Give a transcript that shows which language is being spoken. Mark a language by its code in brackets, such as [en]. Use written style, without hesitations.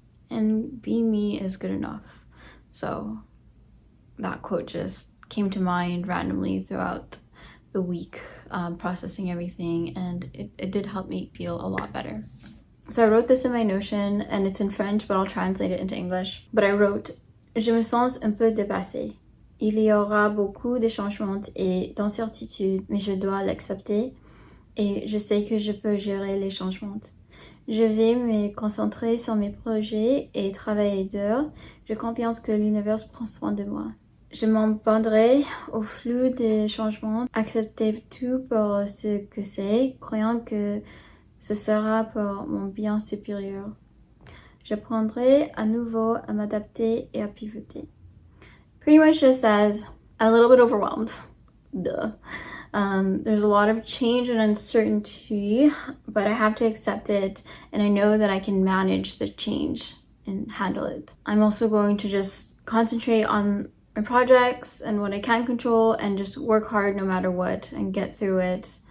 [en] And being me is good enough. So that quote just came to mind randomly throughout the week, processing everything, and it did help me feel a lot better. So I wrote this in my Notion, and it's in French, but I'll translate it into English. But I wrote, [fr] "Je me sens un peu dépassée. Il y aura beaucoup de changements et d'incertitudes, mais je dois l'accepter et je sais que je peux gérer les changements. Je vais me concentrer sur mes projets et travailler dur. J'ai confiance que l'univers prend soin de moi. Je m'abandonnerai au flux des changements, accepter tout pour ce que c'est, croyant que ce sera pour mon bien supérieur. J'apprendrai à nouveau à m'adapter et à pivoter." [en] Pretty much just says, I'm a little bit overwhelmed. Duh. There's a lot of change and uncertainty, but I have to accept it, and I know that I can manage the change and handle it. I'm also going to just concentrate on my projects and what I can control and just work hard no matter what and get through it.